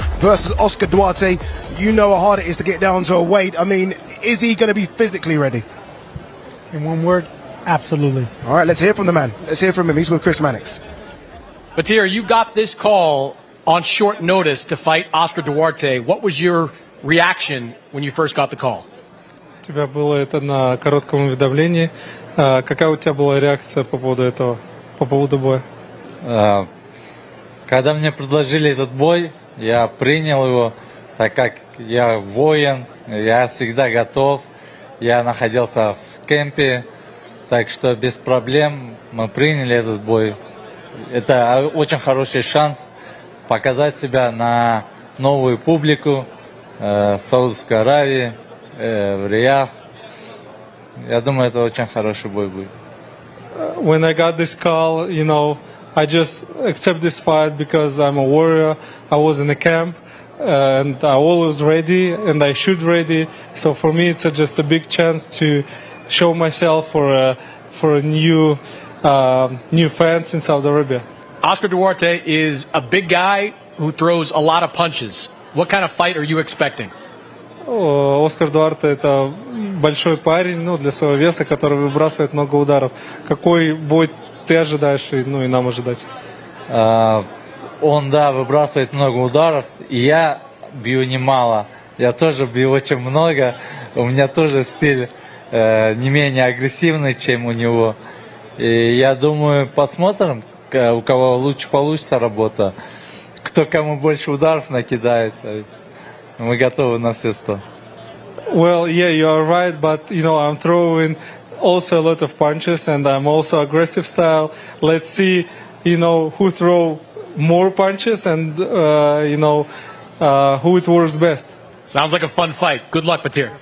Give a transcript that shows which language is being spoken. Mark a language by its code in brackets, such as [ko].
[en] versus Oscar Duarte. You know how hard it is to get down to a weight. I mean, is he going to be physically ready? In one word, Absolutely. All right, let's hear from the man. Let's hear from him. He's with Chris Mannix. Batir, you got this call on short notice to fight Oscar Duarte. What was your reaction when you first got the call? [ru] У тебя было это на коротком уведомлении. Какая у тебя была реакция по поводу этого, по поводу боя? Когда мне предложили этот бой, я принял его, так как я воин, я всегда готов. Я находился в кемпе, так что без проблем мы приняли этот бой. Это очень хороший шанс показать себя на новую публику Саудовской Аравии, в Риях. Я думаю, это очень хороший бой будет. [en] When I got this call, you know, I just accept this fight because I'm a warrior. I was in the camp and I always ready and I shoot ready. So for me, it's just a big chance to show myself for a new fans in Saudi Arabia. Oscar Duarte is a big guy who throws a lot of punches. What kind of fight are you expecting? [ru] Оскар Дуарте – это большой парень, ну, для своего веса, который выбрасывает много ударов. Какой бой ты ожидаешь, ну, и нам ожидать? Он, да, выбрасывает много ударов, и я бью немало. Я тоже бью очень много. У меня тоже стиль не менее агрессивный, чем у него. И я думаю, посмотрим, у кого лучше получится работа. Кто кому больше ударов накидает. Мы готовы на все 100. [en] Well, yeah, you are right, but, you know, I'm throwing also a lot of punches, and I'm also aggressive style. Let's see, you know, who throw more punches and, you know, who it works best. Sounds like a fun fight. Good luck, Batir.